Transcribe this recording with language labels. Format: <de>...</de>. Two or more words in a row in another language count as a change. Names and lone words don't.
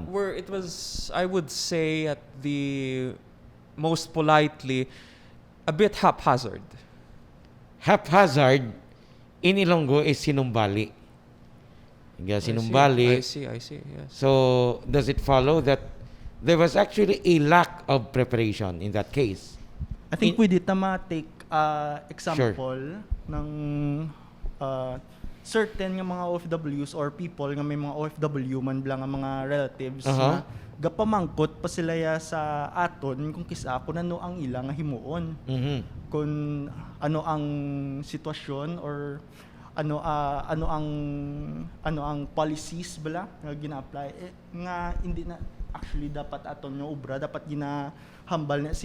<en>Where it was, I would say, at the most politely, a bit haphazard. Haphazard in Ilonggo is sinumbali.</en> <hil>Hingga sinumbali.</hil> <en>I see, yes. So, does it follow that there was actually a lack of preparation in that case? I think In-</en> <hil>pwede tama</hil> <en>take example</en> <hil>ng certain nga mga OFWs</hil> <en>or people</en> <hil>nga may mga OFW man blang nga mga relatives Aha. na gapamangkot pa sila ya sa aton kung kisa kung ano ang ilang nga himuon, Mhm. kung ano ang sitwasyon or ano ang policies bala nga gina-apply nga hindi na actually dapat aton nga obra dapat ginahambal na</hil>